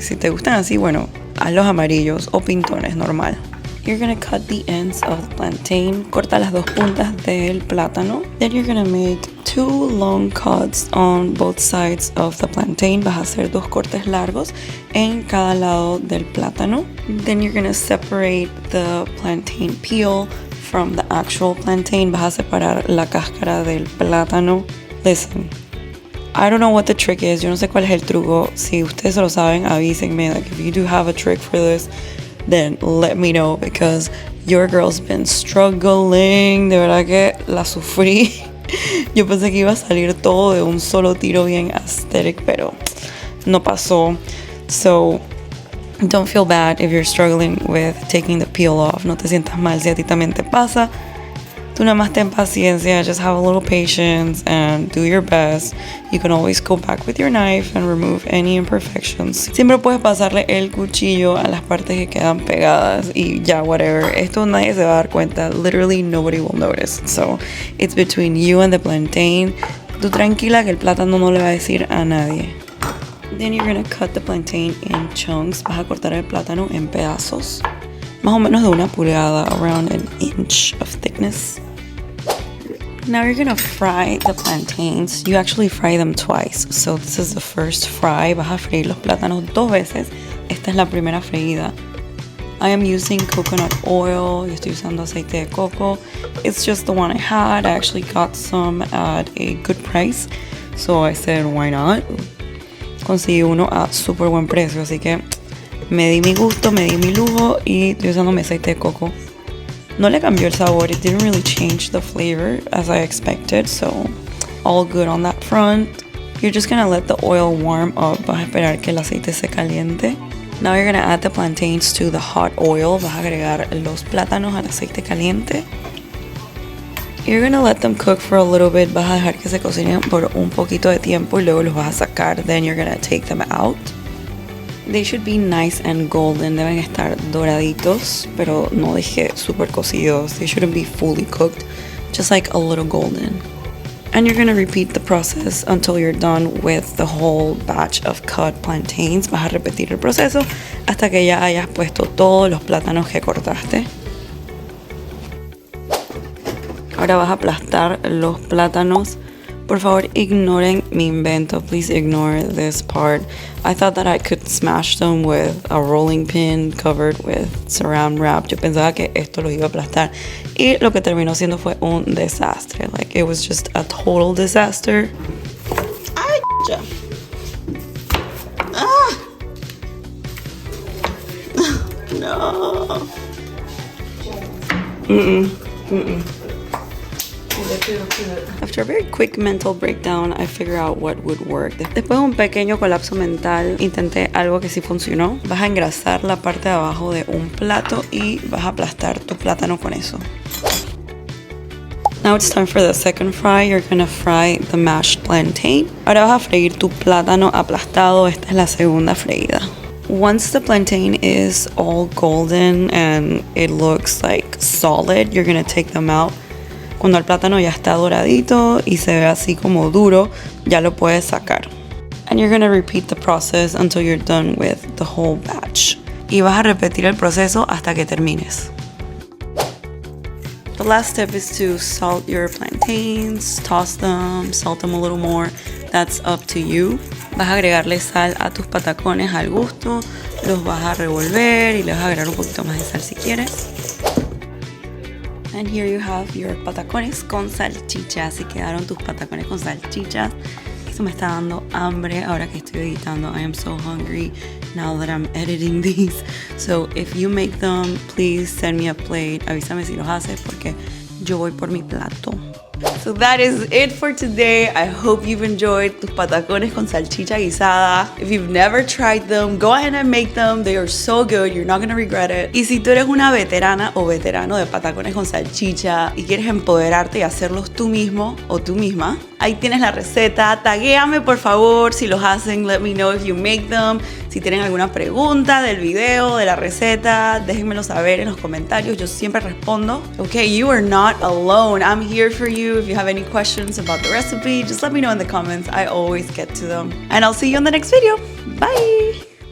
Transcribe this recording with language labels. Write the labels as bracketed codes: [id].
[es] Si te gustan así, bueno, haz los amarillos o pintones, normal. [en] You're gonna cut the ends of the plantain. [es] Corta las dos puntas del plátano. [en] Then you're gonna make 2 long cuts on both sides of the plantain. [es] Vas a hacer 2 cortes largos en cada lado del plátano. [en] Then you're gonna separate the plantain peel from the actual plantain. [es] Vas a separar la cáscara del plátano. [en] Listen, I don't know what the trick is. [es] Yo no sé cuál es el truco. Si ustedes lo saben, avísenme. [en] Like if you do have a trick for this, then let me know because your girl's been struggling. [es] De verdad que la sufrí. Yo pensé que iba a salir todo de un solo tiro bien aesthetic, pero no pasó. [en] So don't feel bad if you're struggling with taking the peel off. [es] No te sientas mal si a ti también te pasa. Tú nada más ten paciencia, [en] just have a little patience and do your best. You can always go back with your knife and remove any imperfections. [es] Siempre puedes pasarle el cuchillo a las partes que quedan pegadas y ya, whatever. Esto nadie se va a dar cuenta. [en] Literally nobody will notice. So it's between you and the plantain. [es] Tú tranquila que el plátano no le va a decir a nadie. [en] Then you're gonna cut the plantain in chunks. [es] Vas a cortar el plátano en pedazos. Más o menos de 1 pulgada, [en] around an inch of thickness. Now you're gonna fry the plantains. You actually fry them twice. So this is the first fry. [es] Vas a freír los plátanos 2 veces. Esta es la primera freída. [en] I am using coconut oil. [es] Yo estoy usando aceite de coco. [en] It's just the one I had. I actually got some at a good price. So I said, why not? [es] Conseguí uno a súper buen precio. Así que me di mi gusto, me di mi lujo y estoy usando mi aceite de coco. No le cambió el sabor. [en] It didn't really change the flavor as I expected. So all good on that front. You're just gonna let the oil warm up. [es] Vas a esperar que el aceite se caliente. [en] Now you're gonna add the plantains to the hot oil. [es] Vas a agregar los plátanos al aceite caliente. [en] You're gonna let them cook for a little bit. [es] Vas a dejar que se cocinen por un poquito de tiempo y luego los vas a sacar. [en] Then you're gonna take them out. They should be nice and golden. [es] Deben estar doraditos, pero no dije super cocidos. [en] They shouldn't be fully cooked, just like a little golden. And you're gonna repeat the process until you're done with the whole batch of cut plantains. [es] Vas a repetir el proceso hasta que ya hayas puesto todos los plátanos que cortaste. Ahora vas a aplastar los plátanos. Por favor, ignoren mi invento. [en] Please ignore this part. I thought that I could smash them with a rolling pin covered with saran wrap. [es] Yo pensaba que esto lo iba a aplastar. Y lo que terminó siendo fue un desastre. [en] Like, it was just a total disaster. [es] ¡Ay, ya! [en] ¡Ah! [es] No. [en] After a very quick mental breakdown, I figured out what would work. [es] Después de un pequeño colapso mental, intenté algo que sí funcionó. Vas a engrasar la parte de abajo de un plato y vas a aplastar tu plátano con eso. [en] Now it's time for the second fry. You're gonna fry the mashed plantain. [es] Ahora vas a freír tu plátano aplastado. Esta es la segunda freída. [en] Once the plantain is all golden and it looks like solid, you're gonna take them out. [es] Cuando el plátano ya está doradito y se ve así como duro, ya lo puedes sacar. [en] And you're gonna repeat the process until you're done with the whole batch. [es] Y vas a repetir el proceso hasta que termines. [en] The last step is to salt your plantains, toss them, salt them a little more. That's up to you. [es] Vas a agregarle sal a tus patacones al gusto, los vas a revolver y le vas a agregar un poquito más de sal si quieres. [en] And here you have your patacones con salchicha. [es] Así quedaron tus patacones con salchicha. Esto me está dando hambre ahora que estoy editando. [en] I am so hungry now that I'm editing these. So if you make them, please send me a plate. [es] Avísame si los haces porque yo voy por mi plato. [en] So that is it for today. I hope you've enjoyed [es] tus patacones con salchicha guisada. [en] If you've never tried them, go ahead and make them. They are so good. You're not going to regret it. [es] Y si tú eres una veterana o veterano de patacones con salchicha y quieres empoderarte y hacerlos tú mismo o tú misma, ahí tienes la receta. Taguéame por favor si los hacen. [en] Let me know if you make them. [es] Si tienen alguna pregunta del video, de la receta, déjenmelo saber en los comentarios. Yo siempre respondo. [en] Okay, you are not alone. I'm here for you. If you have any questions about the recipe, just let me know in the comments. I always get to them. And I'll see you in the next video. Bye!